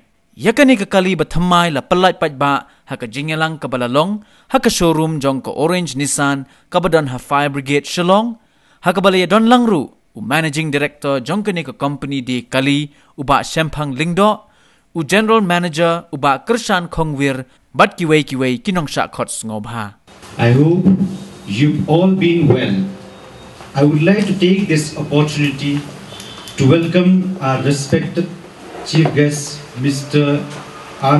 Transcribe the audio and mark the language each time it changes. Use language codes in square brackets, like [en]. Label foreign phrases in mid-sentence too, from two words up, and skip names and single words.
[kha] Ya kani kakali bathamai la pelaj Paidbah haka jingelang kabalalong haka showroom jong ke Orange Nissan kabadan ha Fire Brigade Shillong haka balaya don langru u [en] Managing Director [kha] jong kani ke company di kali uba Shempang Lingdo u [en] General Manager [kha] uba Kershan Khongwir bat kiwei kinong sha khots ngobha. [en] I hope you've all been well. I would like to take this opportunity to welcome our respected Chief Guest, Mr. R.